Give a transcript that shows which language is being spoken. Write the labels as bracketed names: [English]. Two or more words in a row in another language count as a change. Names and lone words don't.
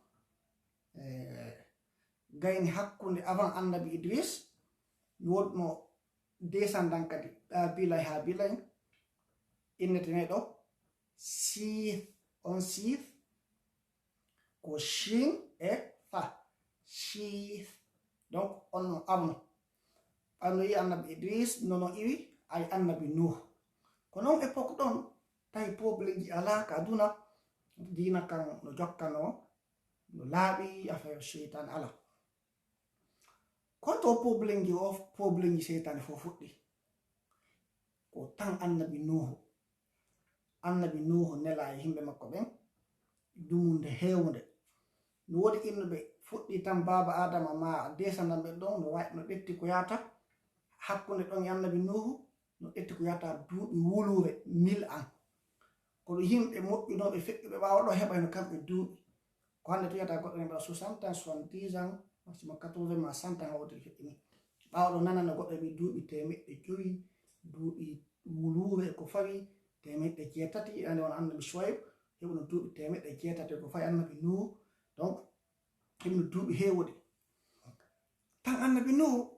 [Fula] gayni hakkunde avant annabi idris woɗno descendant kadi abila e habila en innetene ɗo sith on sith ko shin e fa sith donc on no awno ɓanno yi annabi idris nono iwi ay annabi nuh ko noon époque ɗon tawi probléme ji ala ka aduna dina kan no jokkano no laaɓi affaire cheytan ala konto probléme ji o probléme ji seytane fof fuɗɗi ko tan annabi nuhu nela e himɓe makko ɓen dumunde hewnde no woodi innuɓe fuɗɗi tan baba adama ma descendant ɓen ɗon no ɓetti ko yata hakkunde ɗon e annabi nuhu no ƴetti ko yata duuɓi wulure 1000 ans kono yimɓe moƴƴunoɓe feƴƴuɓe ɓawa ɗo heɓa no kamɓe duuɓi ko hande to yata goɗɗo ne mbaɗa 60 ans 70 ans maximum 80 ma 100 ans hawtiri feƴƴini ɓawa ɗo nanana goɗɗo ɓe duuɓi 500 duuɓi wulure ko fawi 800 ande won annabi Shuaib heɓuno duuɓi 800 ko fawi annabi nuhu donc heɓuno duuɓi heewude tan annabi nuhu